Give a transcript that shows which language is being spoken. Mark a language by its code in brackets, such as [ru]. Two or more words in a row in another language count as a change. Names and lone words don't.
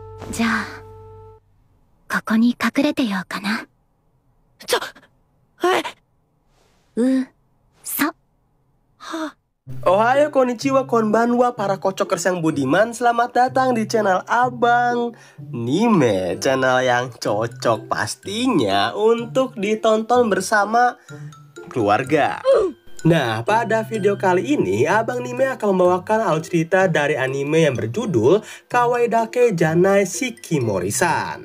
[ja] じゃあ、ここに隠れてようかな。さ。おはよう こんにちは こんばんは [id] para kocokers yang budiman. Selamat datang di channel Abang Nime, channel yang cocok pastinya untuk ditonton bersama keluarga. Nah, pada video kali ini Abang Nime akan membawakan alur cerita dari anime yang berjudul Kawaii Dake Janai Shikimori-san.